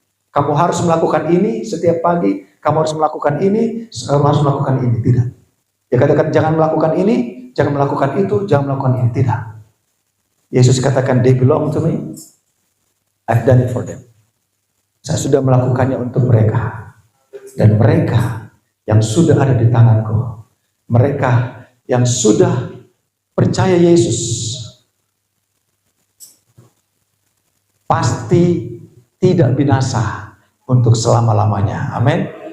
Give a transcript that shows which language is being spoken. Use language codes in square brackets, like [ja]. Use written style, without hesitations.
[id] Kamu harus melakukan ini setiap pagi, kamu harus melakukan ini, kamu harus melakukan ini. Tidak. Dia katakan jangan melakukan ini, jangan melakukan itu, jangan melakukan ini. Tidak. Yesus katakan [en] they belong to me. I've done it for them. [id] Saya sudah melakukannya untuk mereka. Dan mereka yang sudah ada di tanganku, mereka yang sudah percaya Yesus, pasti tidak binasa untuk selama-lamanya. Amin.